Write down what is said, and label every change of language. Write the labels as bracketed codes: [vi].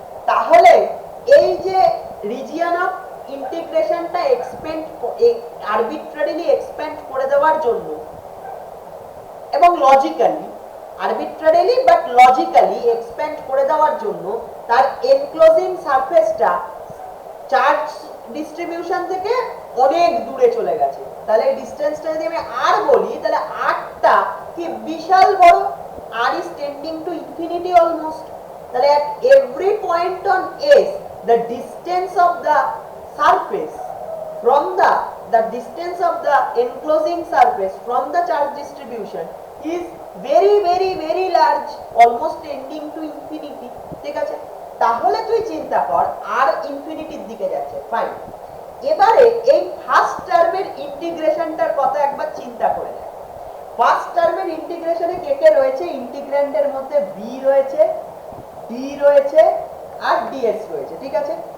[bn] তাহলে এই যে রিজিয়ন অফ ইন্টিগ্রেশনটা এক্সপ্যান্ড, আরবিট্রারিলি এক্সপ্যান্ড করে দেওয়ার জন্য, এবং লজিক্যালি, আরবিট্রারিলি বাট লজিক্যালি এক্সপ্যান্ড করে দেওয়ার জন্য তার এনক্লোজিং সারফেসটা চার্জ ডিস্ট্রিবিউশন থেকে অনেক দূরে চলে গেছে। তাহলে এই ডিসটেন্সটা যদি আমি r বলি, তাহলে rটা কি বিশাল বড়, [en] r is tending to infinity almost। তাহলে at every point on s the distance of the surface from the distance of the enclosing surface from the charge distribution is very very very large, almost tending to infinity। [bn] ঠিক আছে, তাহলে তুই চিন্তা কর আর ইনফিনিটির দিকে যাচ্ছে, fine. এবারে এই ফার্স্ট টার্মের ইন্টিগ্রেশনটার কথা একবার চিন্তা করে দেখ। ফার্স্ট টার্মের ইন্টিগ্রেশনে কে কে রয়েছে? ইন্টিগ্র্যান্ডের মধ্যে বি রয়েছে, ডি রয়েছে আর ডিএস রয়েছে, ঠিক আছে?